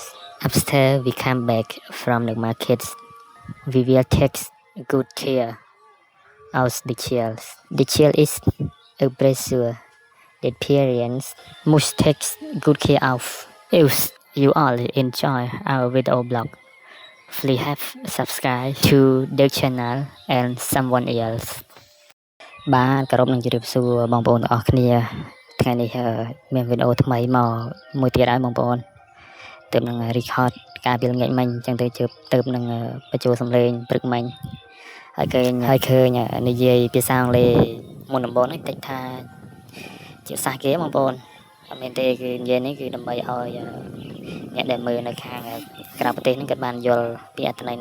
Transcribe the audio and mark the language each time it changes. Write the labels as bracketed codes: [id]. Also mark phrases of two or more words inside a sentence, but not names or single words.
[en] After we come back from the market, we will take good care of the child. The child is a pressure that parents must take good care of. If you all enjoy our video blog, please have subscribe to the channel and someone else [km] បាទគោរពនឹងជម្រាបសួរបងប្អូនទាំងអស់គ្នាថ្ងៃនេះមានវីដេអូថ្មីមកមួយទៀតហើយបងប្អូនទើបនឹង record ការពីល្ងាចមិញអញ្ចឹងទើបនឹងបញ្ចូលសំឡេងព្រឹកមិញ ហើយឃើញនិយាយភាសាអង់គ្លេសមុនដំបូងហ្នឹងតិចថាជាភាសាគេបងប្អូនអត់មែនទេគឺនិយាយនេះគឺដើម្បីឲ្យអ្នកដែលមើលនៅខាងក្រៅប្រទេសហ្នឹងគាត់បានយល់ពីអត្ថន័យ